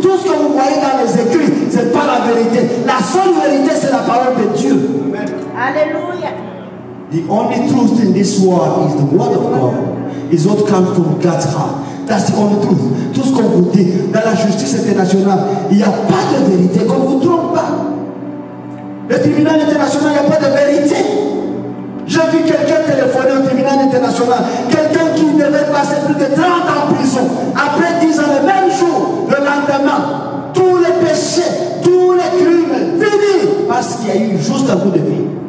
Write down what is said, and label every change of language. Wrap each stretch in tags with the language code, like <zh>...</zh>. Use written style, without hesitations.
<fr>Tout ce que vous voyez dans les écrits, ce n'est pas la vérité. La seule vérité, c'est la parole de Dieu. Alléluia.</fr> <en>The only truth in this world is the word of God. Is what comes from God's heart. That's the only truth.</en> <fr>Tout ce qu'on vous dit dans la justice internationale, il n'y a pas de vérité, qu'on ne vous trompe pas. Le tribunal international, il n'y a pas de vérité. J'ai vu quelqu'un téléphoner au tribunal international, quelqu'un qui devait passer plus de 30 ans en prison, après 10 ans, le même jour, le lendemain, tous les péchés, tous les crimes, finis, parce qu'il y a eu juste un coup de vie.</fr>